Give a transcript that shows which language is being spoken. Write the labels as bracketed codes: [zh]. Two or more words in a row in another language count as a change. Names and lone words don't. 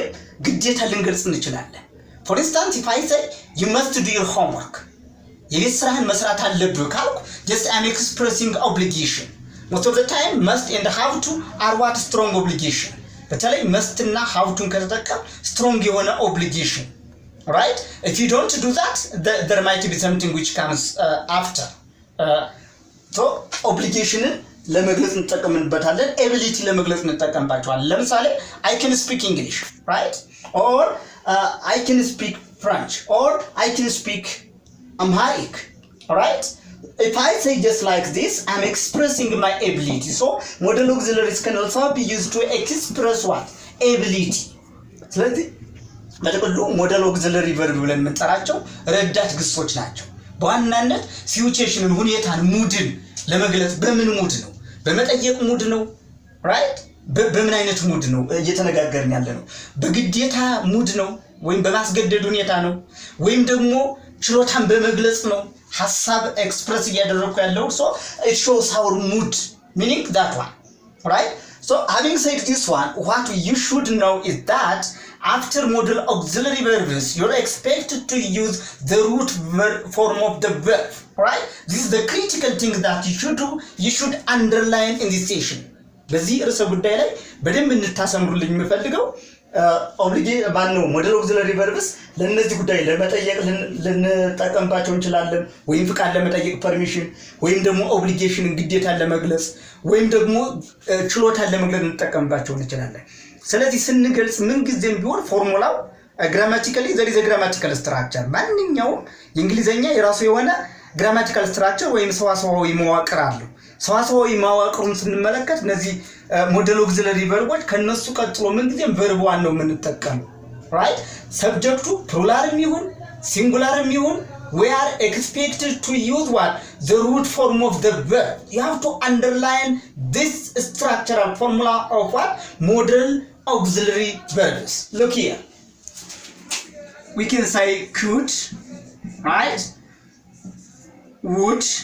[am] ግዴታ ልንገልጽ እንችላለን [en] for instance if I say you must do your homework [am] የቤት ስራህን መስራት አለብህ ካልኩ [en] just I'm expressing obligation most of the time must and have to are what strong obligation በተለይ must እና have to ከተጠቀም strong የሆነ obligation right if you don't do that there might be something which comes after so obligation [am] ለመግለጽ እንጠቀምበታለን [en] ability [am] ለመግለጽ እንጠቀምባቸዋለን ለምሳሌ [en] I can speak English right or I can speak French or I can speak Amharic right if I say just like this I'm expressing my ability so modal auxiliaries can also be used to express what ability [am] ስለዚህ በተቀሉ [en] modal auxiliary verb [am] ብለን የምንጠራቸው ረዳት ግሶች ናቸው በዋናነት ሲቹዌሽንን ሁኔታን ሙድን ለመግለጽ በምን ሙድ ነው በመጠየቅ ሙድ ነው right በምን አይነት ሙድ ነው እየተነጋገርን ያለ ነው በግዴታ ሙድ ነው ወይም በማስገደድ ሁኔታ ነው ወይም ደግሞ ችሎታን በመግለጽ ነው ሐሳብ ኤክስፕረስ እያደረኩ ያለው [en] so it shows our mood meaning that one right so having said this one what you should know is that after modal auxiliary verbs you're expected to use the root form of the verb right this is the critical thing that you should underline in this session [am] በዚህ ርዕሰ ጉዳይ ላይ በደንብ እንታሰምሩልኝ የምፈልገው ማነው [en] modal auxiliary verbs [am] ለነዚህ ጉዳይ ለመጠየቅ ልንጠቀምባቸው እንችላለን ወይም ፍቃድ ለመጠየቅ permission ወይም ደግሞ obligation ግዴታ ለመግለጽ ወይም ደግሞ ችሎታን ለመግለጽ እንጠቀምባቸው እንችላለን ስለዚህ ስንገልጽ ምን ጊዜም ቢሆን ፎርሙላው [en] grammatically there is a grammatical structure [am] ማንኛውም የእንግሊዘኛ የራሱ የሆነ [en] grammatical structure [am] ወይም ሰዋሰዋዊ መዋቅር አለው ሰዋሰዋዊ መዋቅሩን ስንመለከት እነዚህ [en] modal auxiliary verbs [am] ከነሱ ቀጥሎ ምን ጊዜም [en] verb one [am] ነው የምንጠቀመው [en] right subject plural ይሁን singular ይሁን we are expected to use what the root form of the verb you have to underline this structural formula of what modal auxiliary verbs look here we can say could right would